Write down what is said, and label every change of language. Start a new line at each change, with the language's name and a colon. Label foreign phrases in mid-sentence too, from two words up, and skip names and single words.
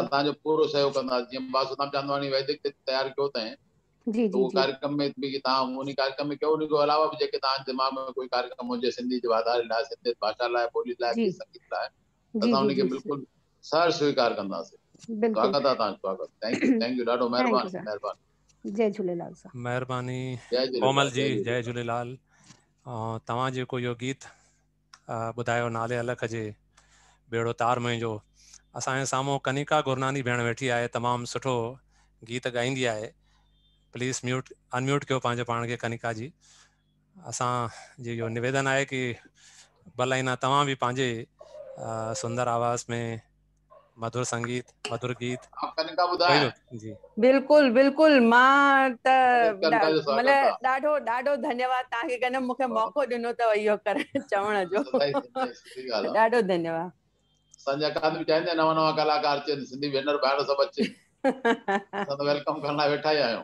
Sindhi: तव्हांजो पूरो सहयोग कंदासीं। जीअं बासुदाम चांदवानी वैदिक ते तयारु कयो अथई जी त जी उहो जी कार्यक्रम में बि तव्हां उन कार्यक्रम में कयो। उन खां अलावा बि जेके तव्हांजे दिमाग़ में कोई कार्यक्रम हुजे सिंधी जे वाधारे लाइ, सिंधी भाषा लाइ, ॿोली लाइ, जी गीत संगीत लाइ, जी असां जी उनखे जी बिल्कुलु सर स्वीकार कंदासीं। बिल्कुलु। स्वागत आहे तव्हांजो, स्वागत।
English: thank you ॾाढो thank you
Sindhi: महिरबानी, सर। महिरबानी। जय झूलेलाल सर। महिरबानी जय कोमल झूलेलाल, जी, जय जय झूलेलाल। झूलेलाल। तव्हां जेको इहो गीत ॿुधायो नाले अलख जे बेड़ो तार मुंहिंजो, असांजे साम्हूं कनिका गुरनानी भेण वेठी आहे, तमामु सुठो गीत ॻाईंदी आहे।
English: please unmute
Sindhi: कयो पंहिंजो पाण खे कनिका जी। असांजी इहो निवेदन आहे कि भला तव्हां बि पंहिंजे सुंदर आवाज़ में मधुर संगीत, मधुर गीत कनिका कोई ॿुधाए। जी बिल्कुलु बिल्कुलु। मां त कनिका जो स्वागत आहे। मतलब ॾाढो ॾाढो धन्यवाद तव्हांखे कन मूंखे मौक़ो ॾिनो अथव इहो चवण जो। सुठी ॻाल्हि आहे। ॾाढो धन्यवाद। असांजी अकादमी चाहींदी आहे नवां नवां कलाकार अचनि, सिंधी भेनर भाइर सभु अचनि। असां त वेलकम करण लाइ वेठा ई आहियूं।